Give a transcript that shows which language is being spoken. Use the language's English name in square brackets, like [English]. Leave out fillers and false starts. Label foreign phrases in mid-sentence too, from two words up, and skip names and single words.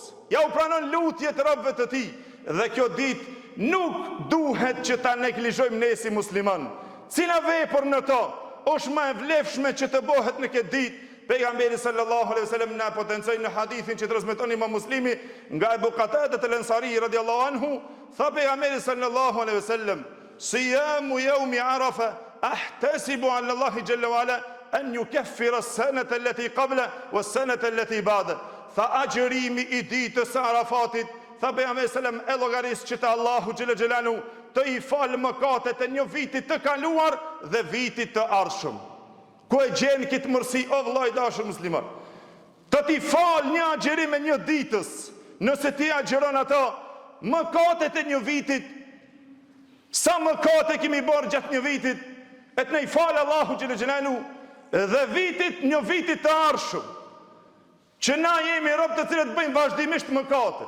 [Albanian] Ja u pranon lutjet e robëve të tij. Dhe kjo ditë nuk duhet që ta neglizhojmë ne si musliman. Cila vepër në to është më e vlefshme që të bëhet në këtë ditë? Pejgamberi [Arabic] صلى الله عليه وسلم [Albanian] na potencoi në hadithin që transmeton Imam Muslimi nga Abu Qatada al-Ansari [Arabic] رضي الله عنه, [Albanian] tha pejgamberi [Arabic] صلى الله عليه وسلم, صيام يوم عرفة أحتسب على الله جل وعلا أن يكفر السنة التي قبل والسنة التي بعد. [Albanian] Tha agjërimi i ditës së Arafatit, tha pejgamberi sallam, e llogaris që te Allahu [Arabic] جل جلاله [Albanian] të i falë mëkatet e një vitit të kaluar dhe vitit të ardhshëm. Ku e gjenë këtë mërsi, o vllai dashur musliman? Të t'i falë një agjerim e një ditës, nëse ti agjeron ato mëkatet e një vitit, sa mëkate kemi bërë gjatë një vitit, e të ne i falë Allahu xhelalu dhe një vitit të ardhshëm, që na jemi robë të cilët bëjmë vazhdimisht mëkate.